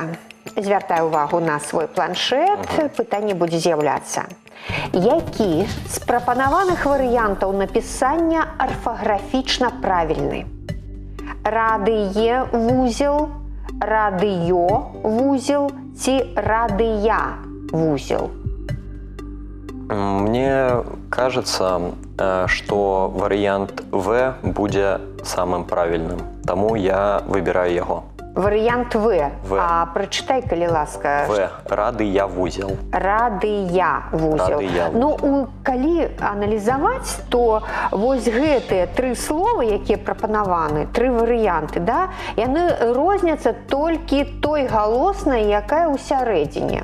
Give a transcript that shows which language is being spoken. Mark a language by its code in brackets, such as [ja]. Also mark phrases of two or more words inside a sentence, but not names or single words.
[be] Звяртай увагу на свой планшет, пытанне будзе з'яўляцца. Які з прапанаваных варыянтаў напісання арфаграфічна правільны? Радые-вузел, радыё-вузел ці радыя-вузел? [ru] Мне кажется, что вариант В будет самым правильным, тому я выбираю его. [be] Варыянт В. В. А прачытай, калі ласка. В. Радыя-вузел. Радыя-вузел. Ну, калі аналізаваць, то вось гэтыя тры словы, якія прапанаваны, тры варыянты, да, яны розняцца толькі той галоснай, якая ў сярэдзіне.